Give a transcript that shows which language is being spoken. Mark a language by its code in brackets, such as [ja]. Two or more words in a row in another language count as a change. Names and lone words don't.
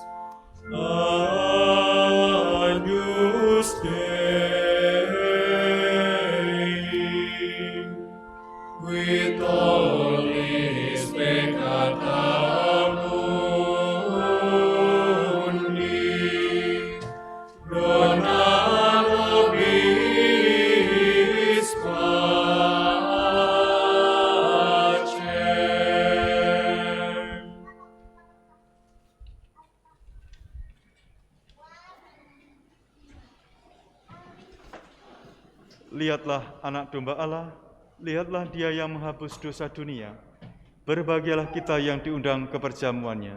[la] Agnus Dei, qui tollis peccata mundi, dona nobis pacem. [id] Lihatlah anak domba Allah, lihatlah Dia yang menghapus dosa dunia. Berbahagialah kita yang diundang ke perjamuannya.